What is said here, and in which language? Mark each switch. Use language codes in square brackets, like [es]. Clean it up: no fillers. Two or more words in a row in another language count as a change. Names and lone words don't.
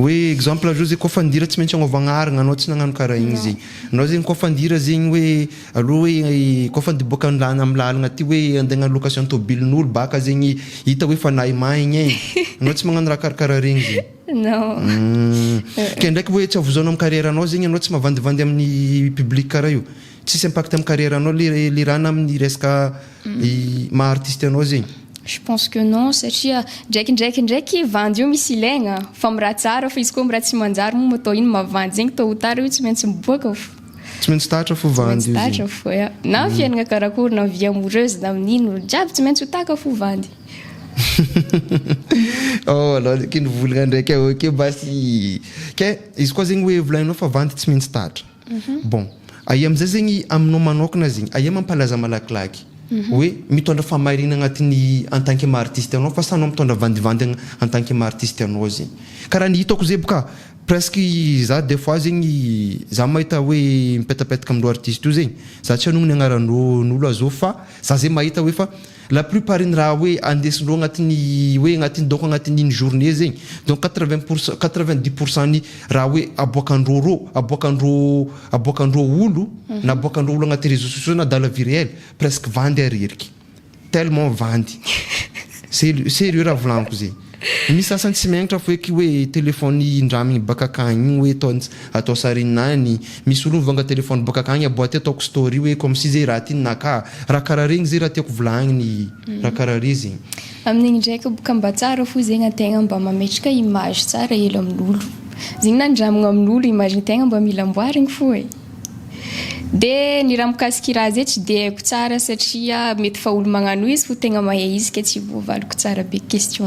[mg] hoe exemple ajo zay koa fandira tsy maintsy agnaovagna arigna anao tsy nagnano karaha igny zegny anao zegny koa fandira zegny hoe aloha hoe koa fandiboaka amin'ny lalagna ty hoe andeha hagnano location tôbilin'olo baka zegny hita hoe fanahy maigny anao tsy magnano raha karakaraha regny zegny non ke ndraiky hoe tsy avozanao amin'ny carrière anao zegny anao tsy mavandivandy amin'ny public karaha io tsisy impact amin'ny carrière anao le rahana amin'ny resaka maha artiste anao zegny [fr] je pense que non [mg] satria ndraiky vandy io misy ilaigna fa amin'ny raha tsara fa izy koa amin'ny raha tsy manjary moa atao iny mavandy zegny [fr] tôt ou tard [mg] io tsy maintsy miboaka tsy maintsy tatra fo vandy io tatra fo na fiaignana karakory na [fr] vie amoureuse [mg] na amin'ino jiaby tsy maintsy ho taka fo vandy alors kiny volagna ndraiky ok basy ke izy koa zegny hoe volagninao fa vandy tsy maintsy tatra bon aia amizay zegny aminao manokana zegny aia mampalaza malakilaky hoe mitondra famarina agnatin'ny [fr] en tant que artiste [mg] anao fa sanao mitondra vandivandy [fr] en tant que artiste [mg] anao zegny karaha ny hitako zay boka presque za [fr] des fois [mg] zegny za mahita hoe mipetapetaka amindreo artiste io zegny za tsy anognony agnaran'olo azao fa za zay mahita hoe fa [fr] la plupart [mg] ny raha hoe andesindreo agnatin'ny donc agnatin'iny journée zegny donc 90% ny raha hoe aboakandreo olo na aboakandreo olo agnaty [fr] réseaux sociaux [mg] na [fr] dans la vie réelle presque [mg] vandy areriky tellement vandy sérieux raha volagniko zegny misy sasany tsy miagnatra fo eky hoe téléphone indramigny baka akagny igny hoe atao sarinany misy olo mivanga téléphone baka akagny aboaty ataoko story hoe [fr] comme si [mg] zay raha ty naka raha karaha regny zay raha tiako volagniny raha karaha re zegny amin'igny ndraiky boka mba tsara fo zegny antegna mba mametraka image tsara hely amin'olo zegny nandramagna amin'olo image ntegna mba mila amboarigny fo de ny raha mikasiky raha zay tsy de haiko tsara satria mety fa olo magnano izy fo tegna mahay izy ke tsy voavaliko tsara be question